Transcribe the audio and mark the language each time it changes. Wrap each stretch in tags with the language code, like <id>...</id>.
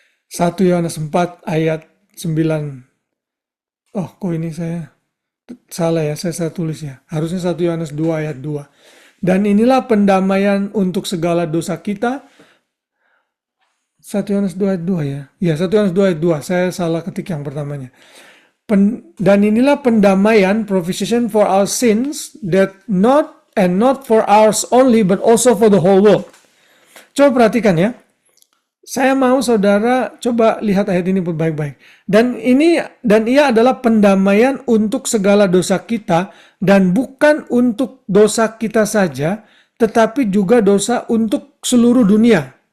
<id>1 Yohanes 4 ayat 9. Oh, kok ini saya salah ya, saya tulis ya. Harusnya 1 Yohanes 2 ayat 2. Dan inilah pendamaian untuk segala dosa kita. 1 Yohanes 2 ayat 2 ya. Ya, 1 Yohanes 2 ayat 2. Saya salah ketik yang pertamanya. Dan inilah pendamaian,</id> <en>propitiation for our sins, that not for ours only, but also for the whole world.</en> <id>Coba perhatikan ya. Saya mau saudara coba lihat ayat ini baik-baik. Dan ia adalah pendamaian untuk segala dosa kita, dan bukan untuk dosa kita saja, tetapi juga dosa untuk seluruh dunia.</id>